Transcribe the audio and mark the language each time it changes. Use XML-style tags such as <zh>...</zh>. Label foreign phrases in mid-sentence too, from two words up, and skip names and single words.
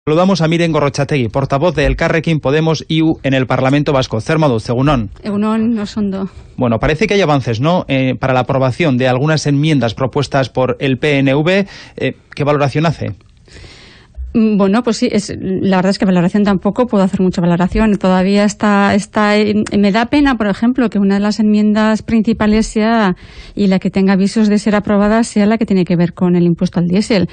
<es>Saludamos a Miren Gorrotxategi, portavoz de Elkarrekin Podemos-IU en el Parlamento Vasco.</es> <eu>Zer moduz, egunon. Egunon, osondo.</eu> <es>Bueno, parece que hay avances, ¿no?, para la aprobación de algunas enmiendas propuestas por el PNV. ¿Qué valoración hace? Bueno, pues sí, la verdad es que valoración tampoco puedo hacer mucha valoración. Todavía está me da pena, por ejemplo, que una de las enmiendas principales sea, y la que tenga avisos de ser aprobada, sea la que tiene que ver con el impuesto al diésel.</es>